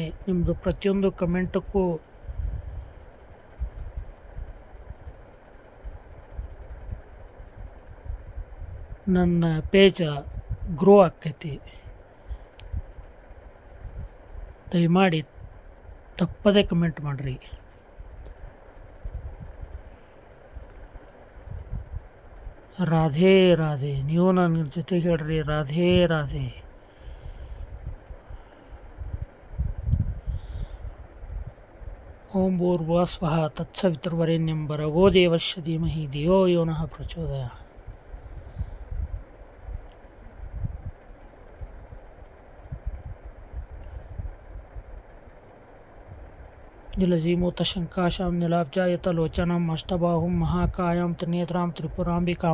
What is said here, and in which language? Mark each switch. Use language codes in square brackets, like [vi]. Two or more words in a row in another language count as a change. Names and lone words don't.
[kn] ನಿಮ್ಮದು ಪ್ರತಿಯೊಂದು ಕಮೆಂಟಕ್ಕೂ ನನ್ನ [en] page grow [kn] ಆಕ್ಕೈತಿ. ದಯಮಾಡಿ ತಪ್ಪದೇ ಕಮೆಂಟ್ ಮಾಡಿರಿ. ರಾಧೆ ರಾಧೆ, ನೀವು ನನ್ನ ಜೊತೆಗೆ ಹೇಳ್ರಿ ರಾಧೆ ರಾಧೆ. [sa] ಓಂ ಭೂರ್ಭುವಃ ಸ್ವಃ ತತ್ಸವಿತುರ್ವರೆಣ್ಯಂ ಭರ್ಗೋ ದೇವಸ್ಯ ಧೀಮಹಿ ಧಿಯೋ ಯೋ ನಃ ಪ್ರಚೋದಯಾತ್. जलजीमूतशङ्काशां नीलाब्जायतलोचनाम् अष्टबाहुं महाकायां त्रिनेत्रां त्रिपुराम्बिकां